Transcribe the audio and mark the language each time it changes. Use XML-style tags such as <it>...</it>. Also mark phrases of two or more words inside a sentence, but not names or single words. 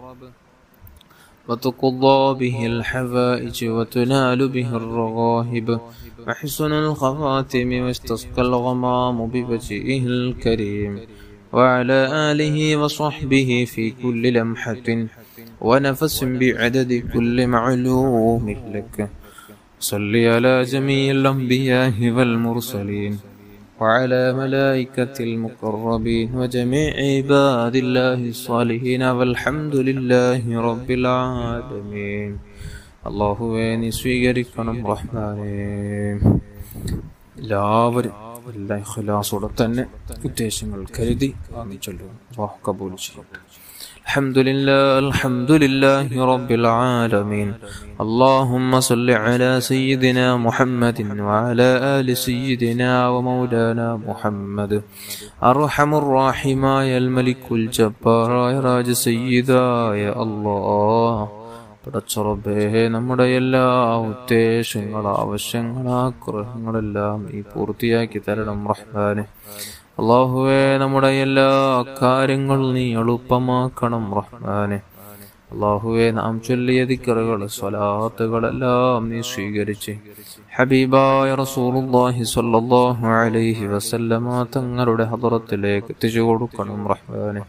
<ar>وتقضى به الحوائج وتنال به الرغائب وحسن الخواتم واستسقى الغمام بوجهه الكريم وعلى آله وصحبه في كل لمحة ونفس بعدد كل معلوم لك. صل على جميع الأنبياء والمرسلين وعلى ملائكة المقربين وجميع عباد الله الصالحين والحمد لله رب العالمين.</ar> <ml>അല്ലാഹുവേ നീ സ്വീകരിക്കണം റഹ്മാനേ. എല്ലാവരും എല്ലാ ഇഖ്ലാസോടെ തന്നെ ഉദ്ദേശങ്ങൾ കരുതി ചൊല്ലുക. അല്ലാഹു കബൂൽ ചെയ്യട്ടെ.</ml> <ar>الحمد لله رب العالمين. اللهم صل على سيدنا محمد وعلى آل سيدنا ومولانا محمد. أرحم الراحمين الملك الجبار راج سيدا يا الله.</ar> <ml>പടച്ചറബേ, നമ്മുടെ എല്ലാ ഉദ്ദേശങ്ങൾ, ആവശ്യങ്ങൾ, ആഗ്രഹങ്ങളെല്ലാം നീ പൂർത്തിയാക്കി തരണം റഹ്മാനെ. അല്ലാഹുവേ, നമ്മുടെ എല്ലാ കാര്യങ്ങളും നീ എളുപ്പമാക്കണം റഹ്മാനെ. അല്ലാഹുവേ, നാം ചൊല്ലിയ ദിക്റുകൾ, സ്വലാത്തുകളെല്ലാം നീ സ്വീകരിച്ച് ഹബീബായ</ml> <ar>رسول الله صلى الله عليه وسلم</ar> <ml>തങ്ങളുടെ ഹദറത്തിലേക്ക് എത്തിച്ചു കൊടുക്കണം റഹ്മാനെ.</ml>